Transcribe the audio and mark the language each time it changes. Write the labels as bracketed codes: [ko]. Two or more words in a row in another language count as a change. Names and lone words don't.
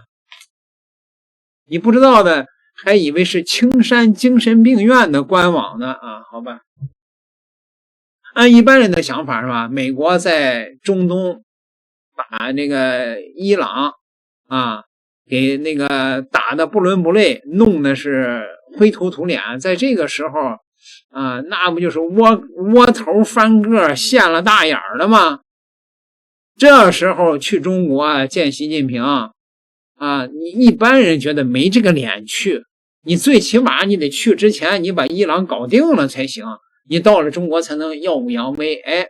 [zh] 你不知道的還以為是青山精神病院的官網呢啊，好吧。按一般人的想法是吧，美國在中東把那個伊朗給那個打得不倫不類，弄的是灰頭土臉，在這個時候那不就是窩頭翻個現了大眼了嗎？這時候去中國見習近平你一般人覺得沒這個臉去，你最起碼你得去之前你把伊朗搞定了才行，你到了中國才能耀武揚威。